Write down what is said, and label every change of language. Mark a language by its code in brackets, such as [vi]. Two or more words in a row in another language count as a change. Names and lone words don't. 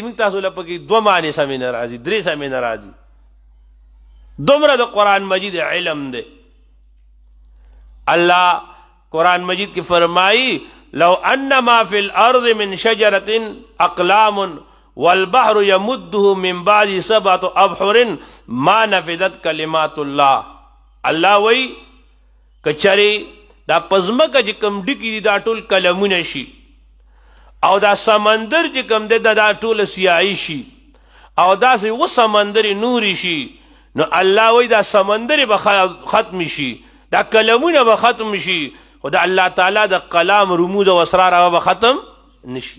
[ps] موږ تاسو له پکې 2 معنی سمې نه راځي 3 سمې نه راځي. دومره د قرآن مجید علم دی. الله قرآن مجید کی فرمائی [ar] لو ان ما فی الارض من شجرت اقلام والبحر يمده من بعد 7 ابحر ما نفدت کلمات الله. [ps] الله وی کچری دا پزمکه چې کوم ډکی دي دا ټول کلمونه شي او دا سمندر چې کوم دی دا ټول سیاهی شي او داسې و سمندر نوري شي نو الله وی دا سمندر به ختم شي دا کلمونه به ختم شي خو دا الله تعالی د کلام رموز او اسرار به ختم نشي.